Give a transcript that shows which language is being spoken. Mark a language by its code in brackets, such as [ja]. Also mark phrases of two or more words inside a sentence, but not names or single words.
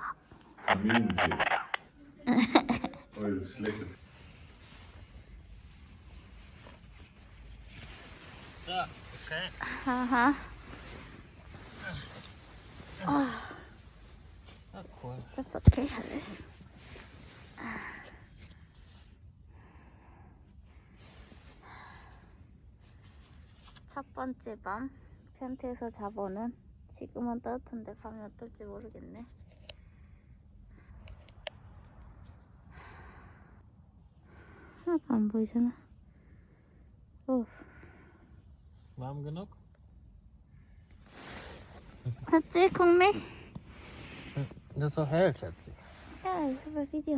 [de] Kamillentee. Oh, das ist schlecht. So, okay. Aha. Ah, cool. Das ist okay alles. [ko] 첫 번째 밤 텐트에서 자보는 지금은 따뜻한데 밤이 어떨지 모르겠네. 하나도 안 보이잖아. 오. [de] Warm genug? [ko] 봤지, 국내? [de] Das ist so hell, Schatzi. [ko] 야, 이거 봐, 비디오.